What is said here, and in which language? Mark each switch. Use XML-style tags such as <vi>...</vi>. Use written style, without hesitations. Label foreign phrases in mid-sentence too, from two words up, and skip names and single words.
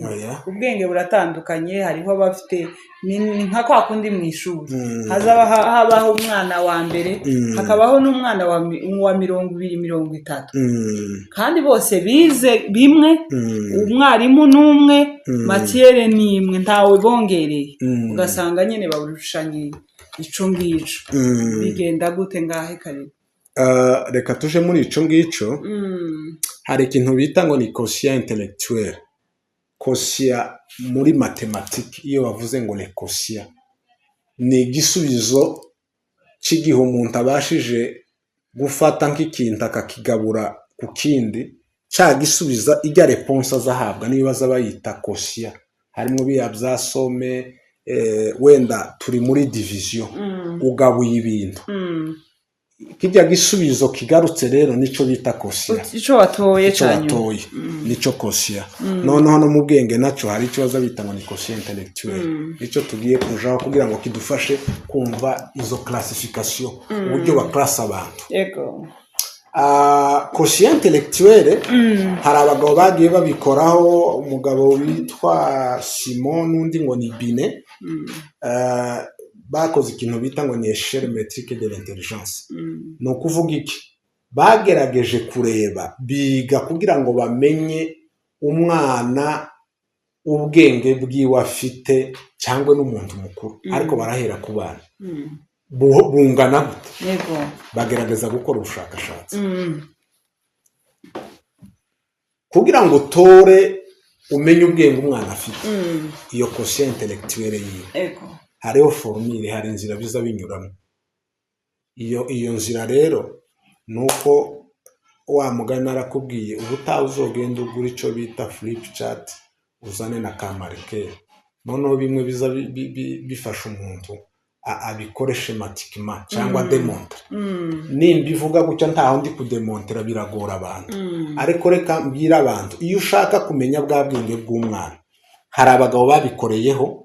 <rn>Ubwenge buratandukanye, hariho abafite ni nka kwa kundi mu ishuri habaho umwana wa mbere hakabaho n'umwana wa 20-30 kandi bose bize bimwe, umwarimu n'umwe, matiere n'imwe, ntawe bongereye, ugasanga nyine baburushanye ico ngico. Bigenda gute ngahe kare? Reka tuje muri ico ngico. Hari ikintu bita ngo ni</rn> <fr>quotient intellectuel.</fr> <rn>Quotient muri mathématique iyo bavuze ngo</rn> <fr>le quotient</fr> <rn>ni igisubizo cy'igihe umuntu abashije gufata nk'ikintu akakigabura ku kindi, cya gisubiza ijya réponse azahabwa n'ibibazo bayita quotient. Harimo biya bya somme, wenda turi muri division ugabuye ibintu, kijya gisubizo kigarutse rero nico bita quotient. Ico watoye cyane nico quotient. Noneho no mu bwenge naco hari ico baza bita ngo ni</rn> <fr>quotient intellectuel.</fr> <rn>Nico tugiye kujaho kugira ngo kidufashe kumva izo classification, uburyo ba class abantu. Yego.</rn> <fr>Quotient intellectuel</fr> <rn>hari abagabo bagiye babikoraho, umugabo witwa Simon n'undi ngo ni Binet. Bakoze ikintu bita ngo ni</rn> <fr>échelle métrique de l'intelligence.</fr> <rn>No kuvuga iki? Bagerageje kureba, biga kugira ngo bamenye umwana ubwenge bwiwe afite cyangwa n'umuntu mukuru, ariko barahera ku bana bungana gute. Yego. Bagerageza gukora ubushakashatsi kugira ngo tore umenye ubwenge umwana afite. Iyo</rn> <fr>quotient intellectuel</fr> <rn>yiwe. Yego. Hariho formule, hari inzira biza binyuramo. Iyo nzira rero nuko wa mugana arakubwiye ubutaha uzogenda ugura ico bita</rn> <en>flip chart</en> <rn>uzane na kamarike, noneho bimwe biza bifasha umuntu abikore schematiquement cyangwa démontre. Nimba ivuga gutya ntaho ndi kudemontera biragora abantu, ariko reka mbwira abantu iyo ushaka kumenya bwa bwenge bw'umwana, hari abagabo babikoreyeho.</rn>